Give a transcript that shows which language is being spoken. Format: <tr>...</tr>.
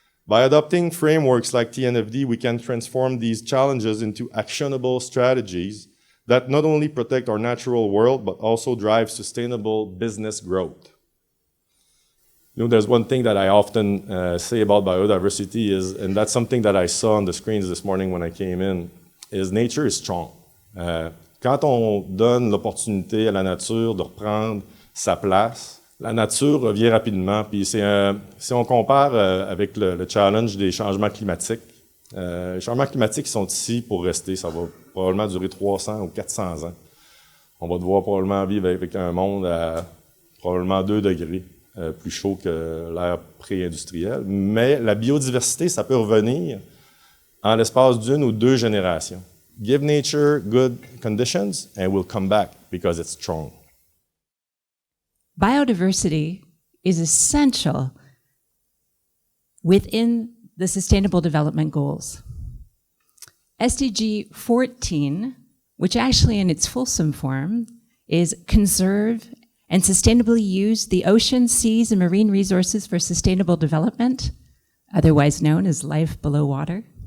<en>By adopting frameworks like TNFD, we can transform these challenges into actionable strategies that not only protect our natural world, but also drive sustainable business growth. You know, there's one thing that I often say about biodiversity is, and that's something that I saw on the screens this morning when I came in, is nature is strong.</en> <fr>Quand on donne l'opportunité à la nature de reprendre sa place, la nature revient rapidement. Puis si on compare avec le challenge des changements climatiques, les changements climatiques sont ici pour rester. Ça va probablement durer 300 ou 400 ans. On va devoir probablement vivre avec un monde à probablement 2 degrés plus chaud que l'ère pré-industrielle. Mais la biodiversité, ça peut revenir en l'espace d'1 ou 2 générations.</fr> <en>Give nature good conditions and we'll come back because it's strong. Biodiversity is essential within the Sustainable Development Goals. SDG 14, which actually in its fulsome form is conserve and sustainably use the oceans, seas, and marine resources for sustainable development, otherwise known as life below water.</en>